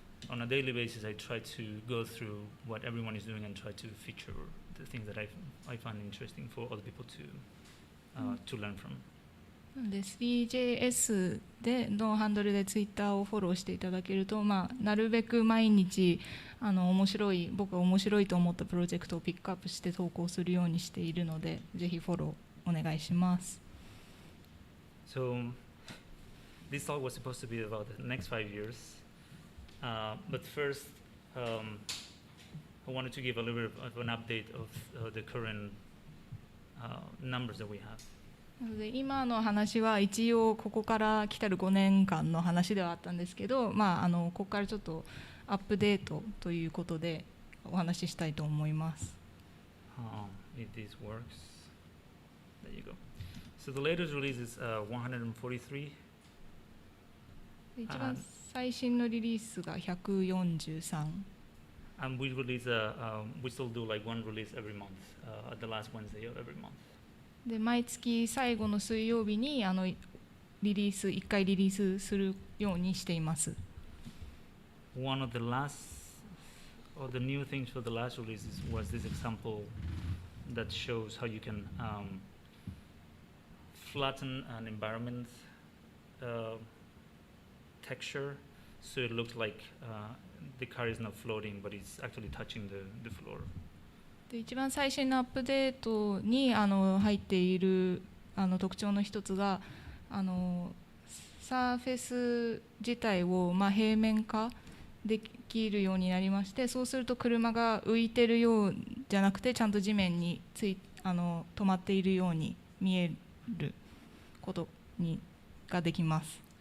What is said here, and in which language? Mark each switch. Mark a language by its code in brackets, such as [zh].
[en] On a daily basis, I try to go through what everyone is doing and try to feature the things that I find interesting for other people to learn from. [ja] で Three.js のハンドルでツイッターをフォローしていただけると、なるべく毎日僕が面白いと思ったプロジェクトをピックアップして投稿するようにしているので、ぜひフォローお願いします。 [en] So this talk was supposed to be about the next 5 years, but first I wanted to give a little bit of an update of the current numbers that we have. [ja] なので今の話は一応ここから来たる5年間の話ではあったんですけど、ここからちょっとアップデートということでお話ししたいと思います。 [en] If this works, there you go. So the latest release is 143. [ja] 一番最新のリリースが143。 [en] And we still do like one release every month, at the last Wednesday of every month. [ja] で毎月最後の水曜日に1回リリースするようにしています。 [en] One of the new things for the last release was this example that shows how you can flatten an environment texture so it looks like the car is not floating but it's actually touching the floor. [ja] で一番最新のアップデートに入っている特徴の一つがサーフェス自体を平面化できるようになりまして、そうすると車が浮いてるようじゃなくてちゃんと地面に止まっているように見えることができます。